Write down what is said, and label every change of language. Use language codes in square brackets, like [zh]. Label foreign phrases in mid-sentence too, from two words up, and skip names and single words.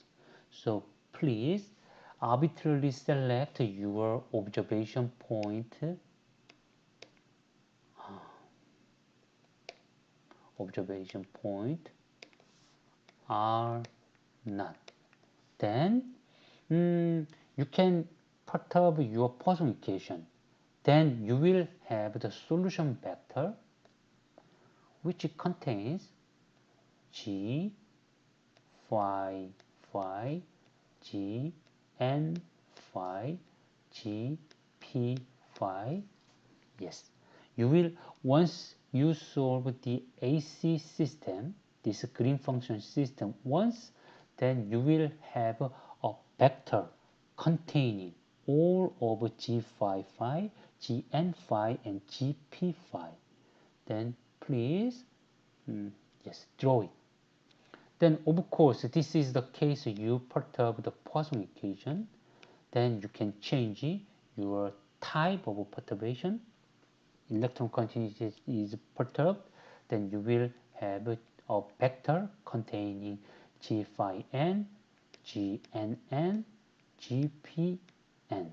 [en] So please arbitrarily select your observation point, observation point are not. Then you can perturb your Poisson equation. Then you will have the solution vector which contains g phi phi g n phi g p phi. Yes, you will, once you solve the AC system, this green function system once, then you will have a vector containing all of g phi phi, g n phi, and g p phi. Then please, yes, draw it. Then of course this is the case you perturb the Poisson equation. Then you can change your type of perturbation. Electron continuity is perturbed, then you will have a vector containing g phi n, g n n, g p n.